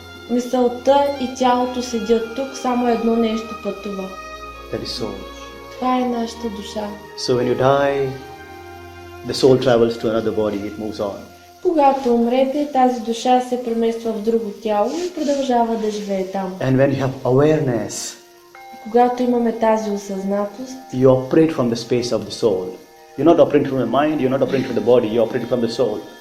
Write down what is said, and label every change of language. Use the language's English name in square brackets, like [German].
[Bulgarian] Мисълта и тялото седят тук, само едно нещо пътува. [English] That is soul. [Bulgarian] Това е нашата душа. [English] So when you die, the soul travels to another body, it moves on. [Bulgarian] Когато умрете, тази душа се премества в друго тяло и продължава да живее там. [English] And when you have awareness, [Bulgarian] Когато имаме тази осъзнатост, [English] you operate from the space of the soul. You're not operating from the mind, you're not operating from the body, you're operating from the soul.